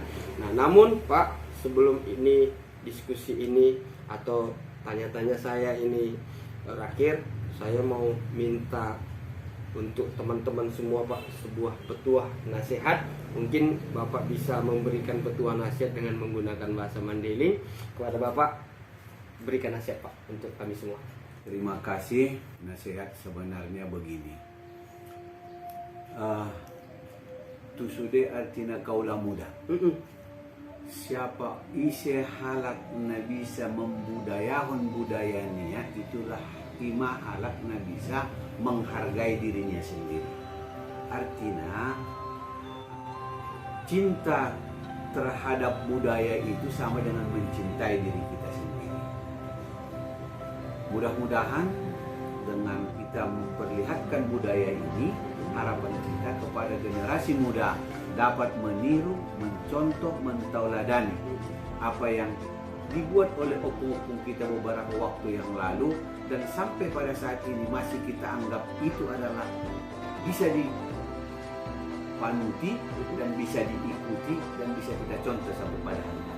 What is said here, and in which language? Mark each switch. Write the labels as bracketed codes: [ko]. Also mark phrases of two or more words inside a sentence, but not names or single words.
[id] Nah, namun Pak, sebelum ini diskusi ini atau tanya-tanya saya ini berakhir, saya mau minta untuk teman-teman semua Pak sebuah petuah nasihat. Mungkin Bapak bisa memberikan petuah nasihat dengan menggunakan bahasa Mandailing kepada Bapak. Berikan nasihat Pak untuk kami semua. Terima kasih. Nasihat sebenarnya begini. [btm] tusude artina kaula muda. [id] Siapa [btm] ise halak na [id] bisa membudayahon budayanya, itulah [btm] ima halak na [id] bisa menghargai dirinya sendiri. Artinya cinta terhadap budaya itu sama dengan mencintai diri kita sendiri. Mudah-mudahan dengan kita memperlihatkan budaya ini, harapan kita kepada generasi muda dapat meniru, mencontoh, mentauladani apa yang dibuat oleh opung-opung kita beberapa waktu yang lalu, dan sampai pada saat ini masih kita anggap itu adalah bisa dipanuti dan bisa diikuti dan bisa kita contoh sampai pada hari ini.